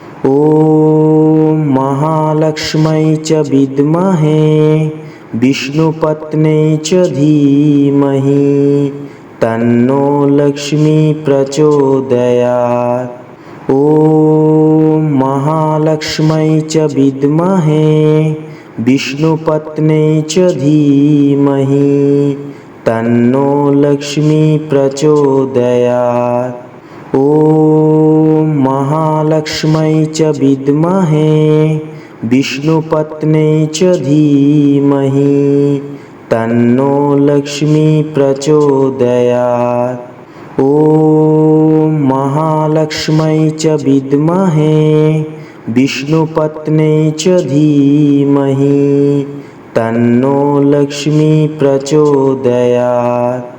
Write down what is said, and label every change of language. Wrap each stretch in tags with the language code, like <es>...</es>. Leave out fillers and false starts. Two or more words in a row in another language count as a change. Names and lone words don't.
<sa>ওম মহালক্ষ্মী চ বিদ্মহে বিষ্ণুপত্নী চ ধীমহি তন্নো লক্ষ্মী প্রচোদয়াৎ। ওম মহালক্ষ্মী চ বিদ্মহে বিষ্ণুপত্নী চ ধীমহি তন্নো লক্ষ্মী প্রচোদয়াৎ। ওম महालक्ष्मै च विद्महे विष्णुपत्न्यै च धीमहि तन्नो लक्ष्मी प्रचोदयात्। ॐ महालक्ष्मै च विद्महे विष्णुपत्न्यै च धीमहि तन्नो लक्ष्मी प्रचोदयात्।</sa>